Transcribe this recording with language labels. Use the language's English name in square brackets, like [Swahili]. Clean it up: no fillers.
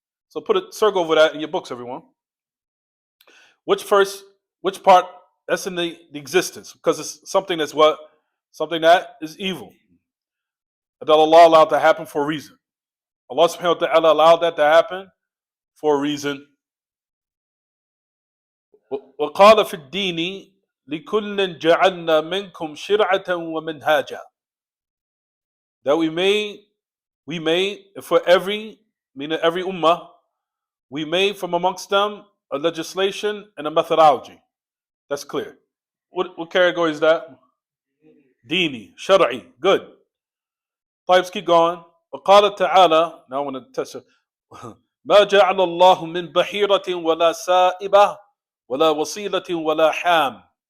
[English] So put a circle over that in your books, everyone. Which part? That's in the existence, because it's something that's what? Something that is evil. That Allah allowed to happen for a reason. Allah subhanahu wa ta'ala allowed that to happen for a reason. [Arabic] وقال في الدين لكل جعلنا منكم شرعة ومنهاجا. [English] That we made for every, meaning every ummah, we made from amongst them a legislation and a methodology. That's clear. What category is that? Dini, Shar'i. Good. Let's keep going. [Arabic] وقال تعالى, [English] now I want to test it. [Arabic] ما جعل الله من بحيرة ولا سائبة ولا وصيلة ولا حام.